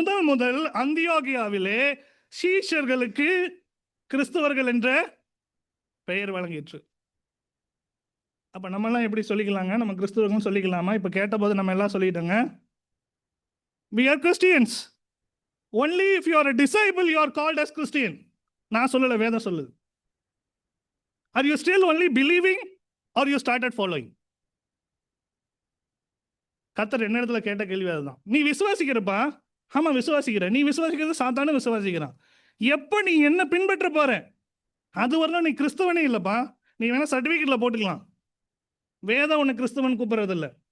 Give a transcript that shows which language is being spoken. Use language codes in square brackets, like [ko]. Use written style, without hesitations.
[ta] முதல் அந்தியோகியாவிலே சீஷர்களுக்கு கிறிஸ்தவர்கள் என்ற பெயர் வழங்கிற்று. அப்ப நம்ம எல்லாம் எப்படி சொல்லிக்கலாங்க? நம்ம கிறிஸ்தவர்கள் சொல்லிக்கலாமா? இப்ப கேட்டபோது நம்ம எல்லாம் சொல்லிட்டோங்க, [en] we are Christians. Only if you are a disciple you are called as Christian. [ta] நான் சொல்லல, வேதம் சொல்லுது. [en] Are you still only believing or you started following? [ta] கர்த்தர் என்ன இடத்துல கேட்ட கேள்வி அதுதான். நீ விசுவாசிக்கிறப்பா? ஆமா விசுவாசிக்கிற. நீ விசுவாசிக்கிறது சாத்தானு விசுவாசிக்கிறான். எப்ப நீ என்ன பின்பற்ற போற? அது வரலாம் நீ கிறிஸ்தவனே இல்லப்பா. நீ வேணா சர்டிபிகேட்ல போட்டுக்கலாம், வேதம் உன்னை கிறிஸ்தவன் கூப்பிடுறது இல்லை.